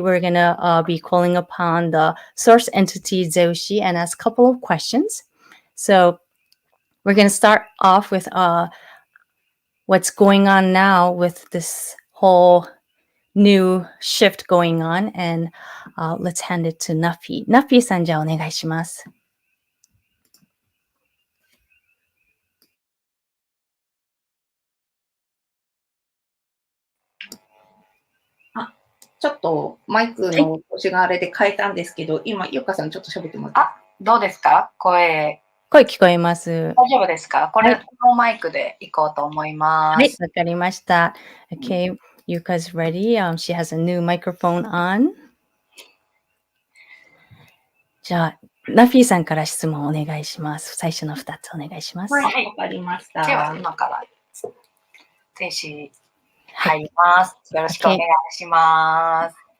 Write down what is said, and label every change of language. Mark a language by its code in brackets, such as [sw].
[en] We're going to be calling upon the source entity Zeu-shi and ask a couple of questions. So we're going to start off with what's going on now with this whole new shift going on, and let's hand it to Nafi. [ja] Nafi-san, じゃあお願いします。ちょっとマイクの調子があれで変えたんですけど、今、ゆうかさんちょっと喋ってもらって。どうですか？声聞こえます。大丈夫ですか？これ、このマイクで行こうと思います。はい、わかりました。 [en] Okay, Yuka's ready. She has a new microphone on. じゃあ、 [ja] ナフィーさんから質問お願いします。最初の2つお願いします。はい、わかりましでは、た。今から停止入ります。よろしくお願いします。